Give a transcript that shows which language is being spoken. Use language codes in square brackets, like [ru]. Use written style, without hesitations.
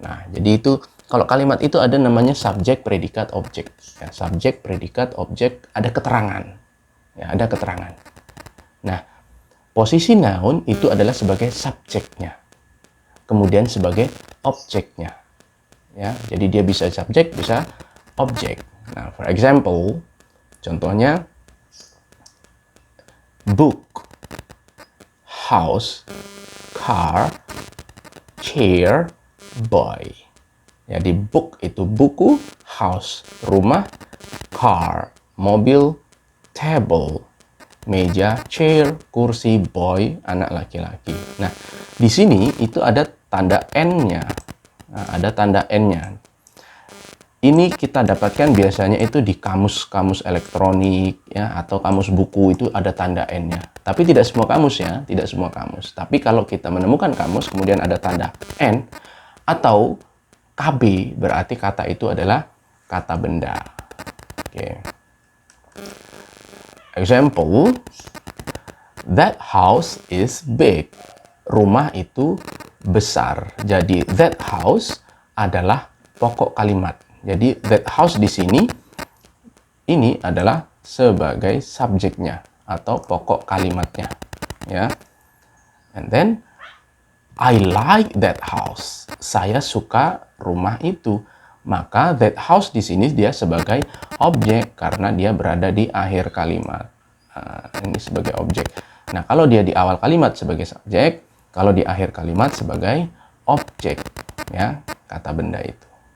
[id] Nah, jadi itu kalau kalimat itu ada namanya subjek, predikat, objek. Ya, subjek, predikat, objek, ada keterangan. Ya, ada keterangan. Nah, posisi noun itu adalah sebagai subjeknya, kemudian sebagai objeknya. Ya, jadi dia bisa subjek, bisa objek. Nah, [en] for example, [id] contohnya book, house, car, chair, boy. Jadi book itu buku, house rumah, car mobil, table meja, chair kursi, boy anak laki-laki. Nah, di sini itu ada tanda N-nya. Nah, ada tanda N-nya. Ini kita dapatkan biasanya itu di kamus-kamus elektronik ya, atau kamus buku itu ada tanda N-nya. Tapi tidak semua kamus ya, tidak semua kamus. Tapi kalau kita menemukan kamus kemudian ada tanda N atau KB, berarti kata itu adalah kata benda. Oke. [en] Example, that house is big. [id] Rumah itu besar. Jadi [en] that house [id] adalah pokok kalimat. Jadi that house di sini ini adalah sebagai subjeknya atau pokok kalimatnya, ya. [en] And then I like that house. [id] Saya suka rumah itu. Maka [en] that house [id] di sini dia sebagai objek karena dia berada di akhir kalimat. Nah, ini sebagai objek. Nah, kalau dia di awal kalimat sebagai subjek, kalau di akhir kalimat sebagai objek, ya, kata benda itu.